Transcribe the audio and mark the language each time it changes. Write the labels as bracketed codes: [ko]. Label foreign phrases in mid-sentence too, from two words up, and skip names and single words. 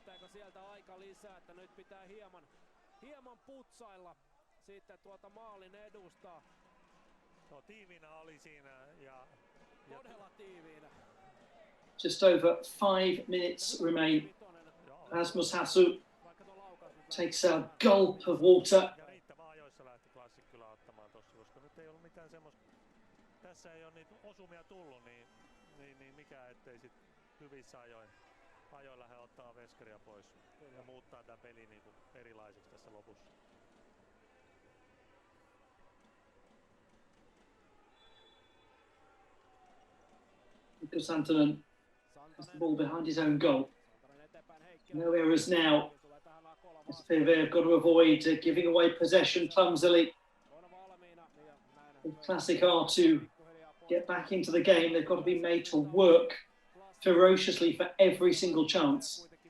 [en] Just over 5 minutes remain. Rasmus Hassu takes a gulp of water. [fi] Tässä ei ole niitä osumia tullut, niin mikä ettei sit hyvissä ajoin lähde ottaa veskaria pois ja muuttaa tää peli niinku erilaiseksi tässä lopussa. [en] Mikko Santanen has the ball behind his own goal. No errors now. SPV have got to avoid giving away possession clumsily. If Classic are to get back into the game, they've got to be made to work ferociously for every single chance.